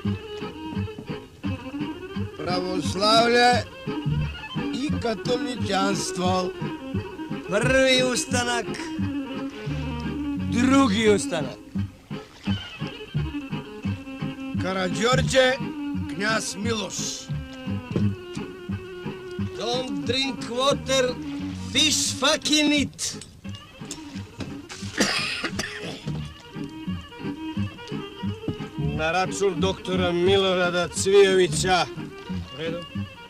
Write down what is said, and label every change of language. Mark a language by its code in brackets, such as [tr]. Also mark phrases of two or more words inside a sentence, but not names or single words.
[sr] Pravoslavlje i katoličanstvo. Prvi ustanak, drugi ustanak. Karađorđe, knjaz Miloš. [en] Don't drink water, fish fucking it. [sr] Na račun doktora Milorada Cvijovića. U redu.